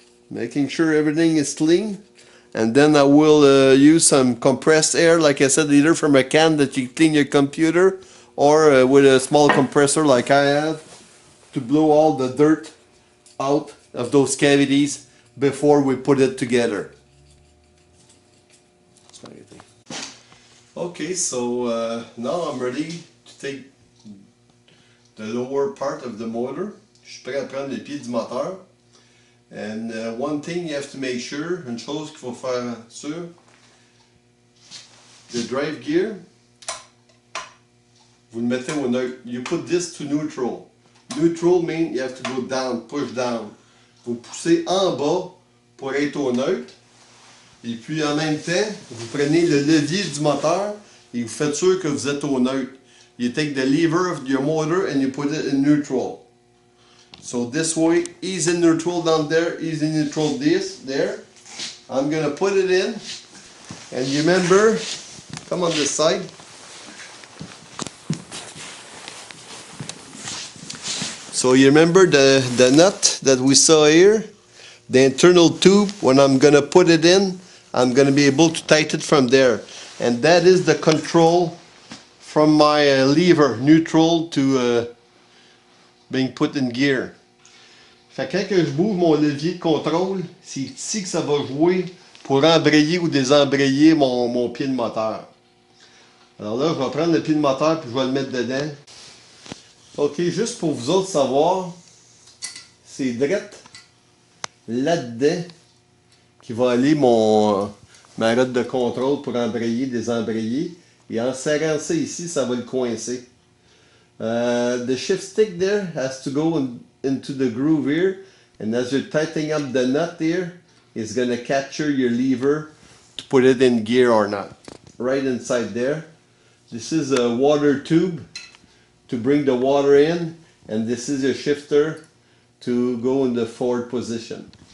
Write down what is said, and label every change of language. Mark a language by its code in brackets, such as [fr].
[en] Making sure everything is clean. And then I will use some compressed air, like I said, either from a can that you clean your computer, or with a small compressor like I have, to blow all the dirt out of those cavities before we put it together. Okay, so now I'm ready to take the lower part of the motor. [fr] Je suis prêt à prendre les pieds du moteur. [en] And one thing you have to make sure, [fr] une chose qu'il faut faire sûr, [en] the drive gear, [fr] vous le mettez au neutre. [en] You put this to neutral. Neutral means you have to go down, push down. [fr] Vous poussez en bas pour être au neutre. Et puis en même temps, vous prenez le levier du moteur et vous faites sûr que vous êtes au neutre. [en] You take the lever of your motor and you put it in neutral. So this way, he's in neutral down there, he's in neutral there. I'm gonna put it in, and you remember, come on this side. So you remember the nut that we saw here? The internal tube, when I'm gonna put it in, I'm gonna be able to tighten it from there. And that is the control from my lever, neutral to being put in gear. [fr] Fait que quand je bouge mon levier de contrôle, c'est ici que ça va jouer pour embrayer ou désembrayer mon pied de moteur. Alors là, je vais prendre le pied de moteur puis je vais le mettre dedans. Ok, juste pour vous autres savoir, c'est direct là-dedans qui va aller ma route de contrôle pour embrayer, désembrayer. Et en serrant ça ici, ça va le coincer. [en] The shift stick there has to go into the groove here, and as you're tightening up the nut here, it's going to capture your lever to put it in gear or not. Right inside there. This is a water tube to bring the water in, and this is your shifter to go in the forward position.